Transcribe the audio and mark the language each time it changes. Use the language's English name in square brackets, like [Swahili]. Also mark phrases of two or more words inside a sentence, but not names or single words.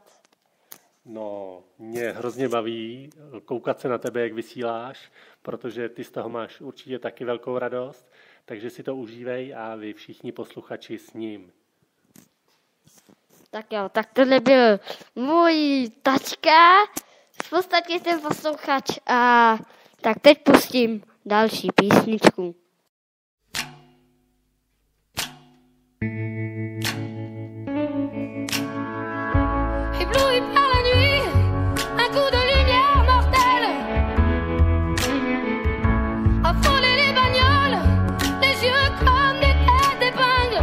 [Czech] No, mě hrozně baví koukat se na tebe, jak vysíláš, protože ty z toho máš určitě taky velkou radost, takže si to užívej a vy všichni posluchači s ním. Tak jo, tak tohle byl můj tačka, v podstatě ten posluchač a tak teď pustím další písničku. [French] Ébloui par la nuit, un coup de lumière mortelle a frôlé les bagnoles, les yeux comme des têtes d'épingle.